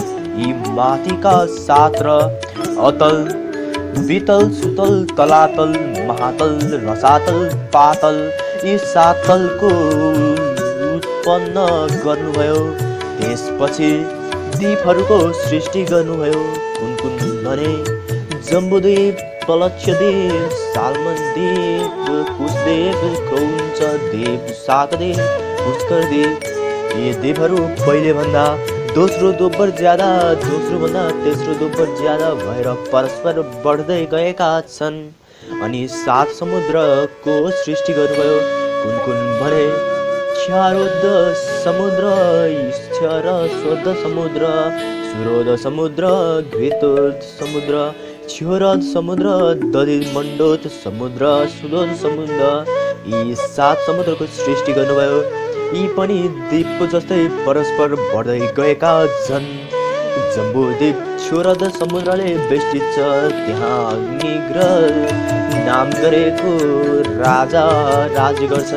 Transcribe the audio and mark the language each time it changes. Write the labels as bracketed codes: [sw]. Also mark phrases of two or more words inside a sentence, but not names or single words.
[ne] यी माथिका 7 र अतल, वितल, सुतल, तलातल, महातल, रसातल, पातल, यी 7 तलको उत्पन्न गर्नुभयो। त्यसपछि द्वीपहरूको सृष्टि गर्नुभयो। कुन कुन भने जम्बुद्वीप, पलक्षद्वीप, सालमन द्वीप, कुशद्वीप, क्रौञ्च द्वीप, शाकद्वीप, पुष्करद्वीप। यी द्वीपहरू पहिले भन्दा दोस्रो दोब्बर ज्यादा, दोस्रो भन्दा तेस्रो दोब्बर ज्यादा भएर परस्पर बढ्दै गएका छन्। अनि 7 समुद्रको सृष्टि गर्नुभयो। कुन कुन भने क्षारोद समुद्र, ईश्वरस्वद समुद्र, सुरोद समुद्र, घृतोद समुद्र, क्षोरद समुद्र, दधिमण्डोत समुद्र, सुदोद समुद्र। यी 7 समुद्रको सृष्टि गर्नुभयो। यी पनि द्वीप जस्तै परस्पर बढ्दै गएका छन्। जम्बूद्वीप क्षुरद समुद्रले बेष्टित छ, त्यहाँ अग्निग्रह नाम गरेको राजा राज गर्छन्।